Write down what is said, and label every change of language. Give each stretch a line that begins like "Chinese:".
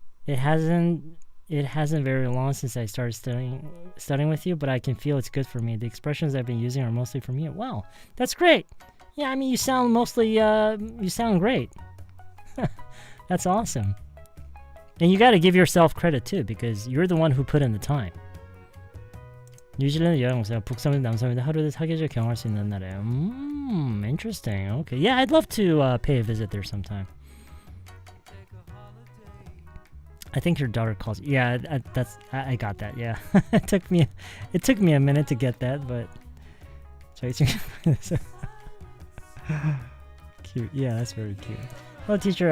English: It hasn't very long since I started studying with you, but I can feel it's good for me. The expressions I've been using are mostly from you. Wow, that's great. Yeah, I mean, you sound great. That's awesome. And you got to give yourself credit too, because you're the one who put in the time.
Korean: 뉴질랜드 여행 오세요. 북섬에서 남섬에서 하루에 사계절 경험할 수 있는 나라예요.
English: Interesting. Okay. Yeah, I'd love to pay a visit there sometime. I think your daughter calls. Yeah, I got that. Yeah, it took me a minute to get that, but cute. Yeah, that's very cute. Hello, teacher.